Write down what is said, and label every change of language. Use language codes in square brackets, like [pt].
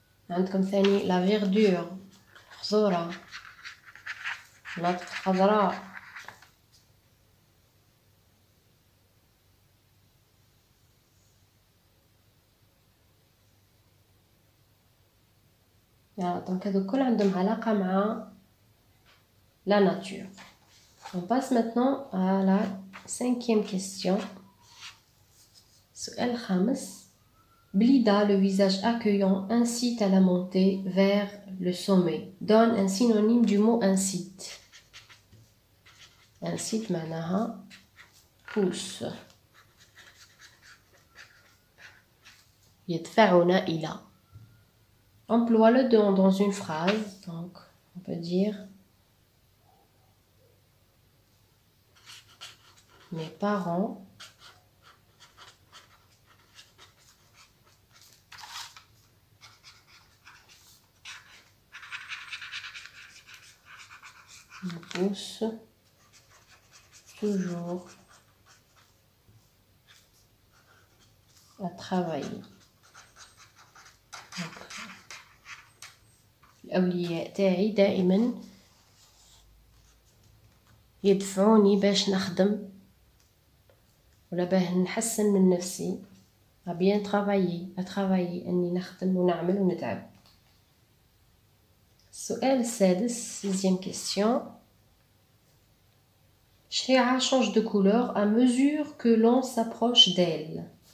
[ar] عندكم ثاني لا فيردور، خضورة، مناطق خضراء. دونك هذو كل عندهم علاقة مع [fr] la nature. On passe maintenant à la 5e question. [ar] السؤال الخامس. [fr] Blida, le visage accueillant, incite à la montée vers le sommet. Donne un synonyme du mot incite. Incite [ar] معناها [fr] pousse. [ar] يدفعنا إلى. [fr] Emploie-le dans une phrase. Donc, on peut dire mes parents me poussent toujours à travailler. [ar] Donc, الأولياء تاعي دائما يدفعوني باش نخدم ولا باه نحسن من نفسي. [fr] bien travailler [ar] أني نخدم ونعمل ونتعب. السؤال السادس [fr] 6e question. شريعة change de couleur à mesure que l'on s'approche d'elle.